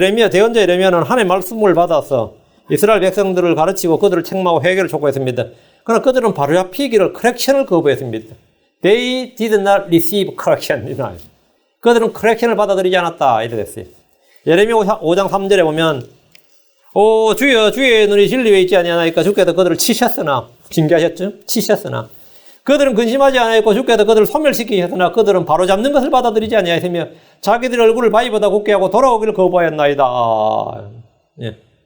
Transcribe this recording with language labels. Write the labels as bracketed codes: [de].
[ko] 대언자 예레미야는 하나님의 말씀을 받아서 이스라엘 백성들을 가르치고 그들을 책망하고 회개를 촉구했습니다. 그러나 그들은 바로 잡히기를 correction을 거부했습니다. [en] They did not receive correction. [ko] 그들은 correction을 받아들이지 않았다. 이래 됐어요. 예레미야 5장 3절에 보면 주여 주의 눈이 진리에 있지 아니하나이까 주께서 그들을 치셨으나 징계하셨죠? 치셨으나 그들은 근심하지 않았고 주께서 그들을 소멸시키셨으나 그들은 바로 잡는 것을 받아들이지 아니하였으며 자기들의 얼굴을 바위보다 굽게 하고 돌아오기를 거부하였나이다. 예.